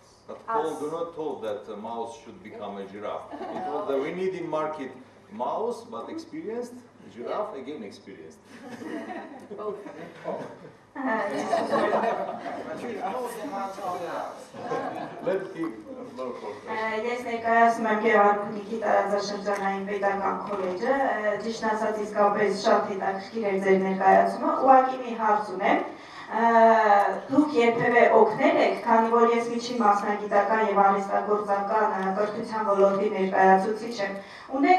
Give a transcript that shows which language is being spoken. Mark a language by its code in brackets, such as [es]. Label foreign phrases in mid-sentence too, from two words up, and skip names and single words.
[en] But Paul do not told that a mouse should become a giraffe. He told that we need in market mouse, but experienced, giraffe, again experienced. Both. Let's give more [hy] Ես ներկայացնում եմ Գեղարքունիքի տարածաշրջանային պետական քոլեջը, ճիշտ ասած իսկապես շատ հետաքրքիր էր ձեր ներկայացումը, ուղղակի մի հարց ունեմ, դուք երբևէ օգնել եք, քանի որ ես միջին մասնագիտական եւ արհեստագործական կրթության ոլորտի ներկայացուցիչ եմ, ունեք